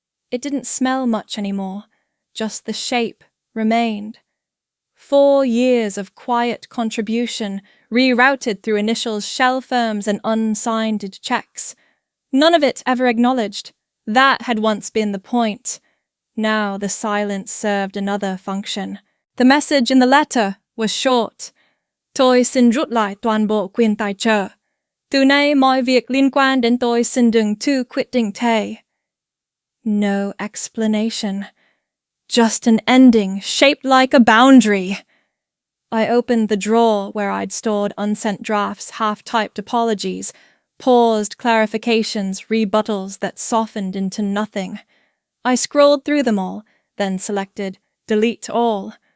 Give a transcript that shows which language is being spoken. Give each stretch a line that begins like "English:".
English: It didn't smell much anymore, just the shape remained. 4 years of quiet contribution, rerouted through initials, shell firms, and unsigned checks. None of it ever acknowledged. That had once been the point. Now the silence served another function. The message in the letter was short.
Vietnamese: Tôi xin rút lại toàn bộ quyền tài trợ. Từ nay mọi việc liên quan đến tôi xin đừng tu quyết định thế.
English: No explanation. Just an ending shaped like a boundary. I opened the drawer where I'd stored unsent drafts, half-typed apologies, paused clarifications, rebuttals that softened into nothing. I scrolled through them all, then selected delete all.